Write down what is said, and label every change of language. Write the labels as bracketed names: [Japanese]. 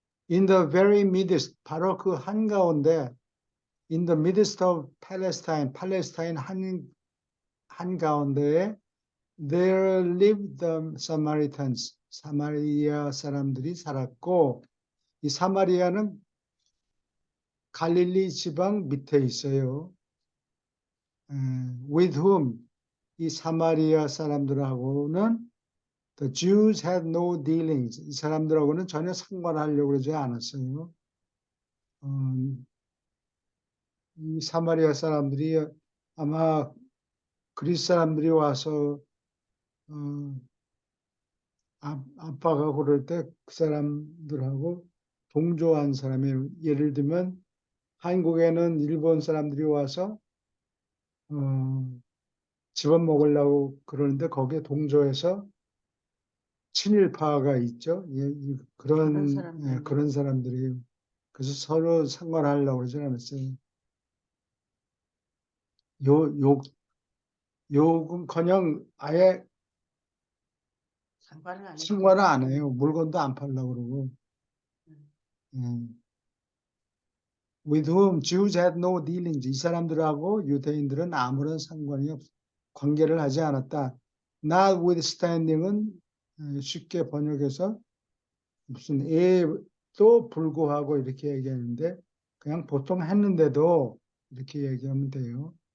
[English] In the very midst, [Korean] 바로 그 한가운데, [English] in the midst of Palestine, [Korean] 팔레스타인 한가운데에 [English] there lived the Samaritans, [Korean] 사마리아 사람들이 살았고, 이 사마리아는 갈릴리 지방 밑에 있어요. [English] With whom, [Korean] 이 사마리아 사람들하고는 [English] the Jews had no dealings. [Korean] 이 사람들하고는 전혀 상관하려고 그러지 않았어요. 이 사마리아 사람들이 아마 그리스 사람들이 와서 아빠가 그럴 때 그 사람들하고 동조한 사람이에요. 예를 들면 한국에는 일본 사람들이 와서 집어먹으려고 그러는데 거기에 동조해서 친일파가 있죠. 그런 사람들이 그래서 서로 상관하려고 그러지 않았어요. 욕은커녕 아예 상관을 안 해요. 물건도 안 팔려고 그러고. [English] With whom Jews had no dealings. [Korean] 이 사람들하고 유대인들은 아무런 관계를 하지 않았다. Notwithstanding은 쉽게 번역해서 무슨 에도 불구하고 이렇게 얘기하는데 그냥 보통 했는데도 이렇게 얘기하면 돼요.